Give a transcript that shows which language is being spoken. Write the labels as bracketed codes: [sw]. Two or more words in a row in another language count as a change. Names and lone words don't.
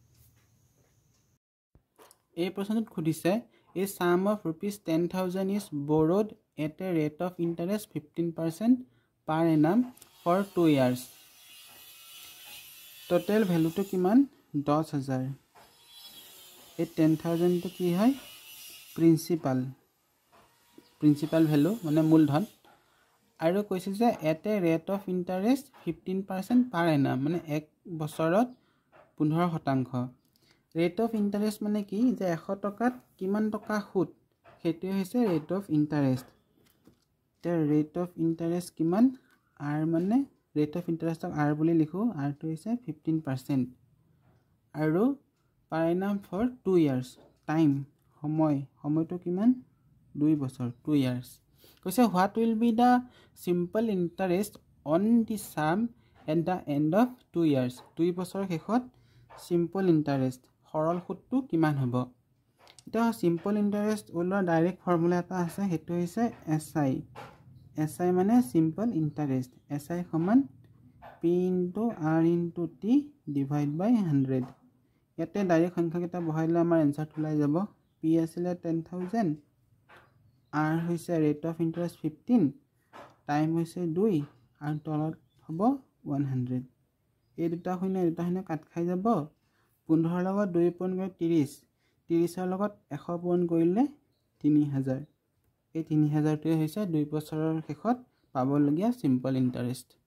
[as] এই প্ৰশ্নটোত খুদিছে [en] a sum of rupees 10,000 is borrowed at a rate of interest 15% per annum for 2 years total value to [as] কিমান 10,000 এই 10,000 to কি হয় [en] principal value [as] মানে মূলধন আৰু কৈছে যে [en] at a rate of interest 15% per annum [as] মানে এক বছৰত 15% [en] rate of interest [as] মানে কি যে 100 টকাত কিমান টকা সুদ সেইটো হৈছে [en] rate of interest the rate of interest [as] কিমান r [en] মানে rate of interest r [as] বুলি লিখো [en] r [as] টো হৈছে 15% আৰু [en] per annum for 2 years time [as] সময়টো কিমান 2 বছৰ [en] 2 years কৈছে what will be the simple interest on the sum at the end of 2 years [as] 2 বছৰৰ শেষত [en] simple interest [as] সৰল সুদটো কিমান হ'ব এটা [en] simple interest [as] ওলোৱা ডাইৰেক্ট ফৰ্মুলা এটা আছে হেতু হৈছে SI মানে [en] simple interest SI সমান P into R into T divide by [as] 100 ইয়াতে ডাইৰেক্ট সংখ্যা কেইটা বহাইলে আমাৰ এনসাৰটো ওলাই যাব P আছিল 10,000 R হৈছে [en] rate of interest 15 [as] টাইম হৈছে 2 আৰু তলত হ'ব 100 এই দুটা শূন্য কাট খাই যাব 15 লগত 2 পূৰণ কৰি 30 30 লগত 100 পূৰণ কৰিলে 3000 এই 3000 টোৱে হৈছে 2 বছৰৰ শেষত পাবলগীয়া [en] simple interest